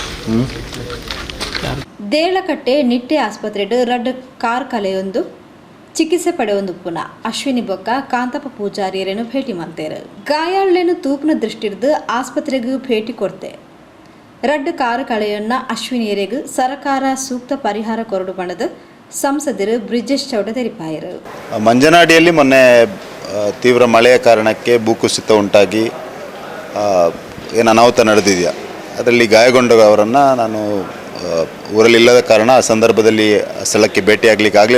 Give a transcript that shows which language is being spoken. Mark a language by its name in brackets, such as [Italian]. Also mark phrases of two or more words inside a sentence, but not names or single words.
[Tulu] ದೇಳಕಟ್ಟೆ ನಿಟ್ಟೆ ಆಸ್ಪತ್ರೆಡ್ ರಡ್ಡ್ ಕಾರ್ ಕಲೆಯೊಂದು ಚಿಕಿತ್ಸೆ ಪಡೆಯೊಂದು ಪುನಃ ಅಶ್ವಿನಿ ಬೊಕ್ಕ ಕಾಂತಪ್ಪ ಪೂಜಾರಿಯರೇನು ಭೇಟಿ ಮಾಡ್ತೇರು. ಗಾಯಾಳೇನು ತೂಪನ ದೃಷ್ಟಿರ್ದು ಆಸ್ಪತ್ರೆಗೂ ಭೇಟಿ ಕೊಡ್ತೆ. ರಡ್ಡು ಕಾರು ಕಳೆಯನ್ನ ಅಶ್ವಿನಿಯರಿಗೂ ಸರ್ಕಾರ ಸೂಕ್ತ ಪರಿಹಾರ ಕೊರಡು ಬಣದ ಸಂಸದರು ಬ್ರಿಜೇಶ್ ಚೌಡ ತೆರಿಪಾಯರು. [Kannada] ಮಂಜನಾಡಿಯಲ್ಲಿ ಮೊನ್ನೆ ತೀವ್ರ ಮಳೆಯ ಕಾರಣಕ್ಕೆ ಭೂಕುಸಿತ ಉಂಟಾಗಿ ಏನು ಅನಾಹುತ ನಡೆದಿದೆಯಾ ಅದರಲ್ಲಿ ಗಾಯಗೊಂಡವರನ್ನು ನಾನು ಊರಲ್ಲಿಲ್ಲದ ಕಾರಣ ಆ ಸಂದರ್ಭದಲ್ಲಿ ಸ್ಥಳಕ್ಕೆ ಭೇಟಿಯಾಗಲಿಕ್ಕೆ ಆಗಲಿಲ್ಲ.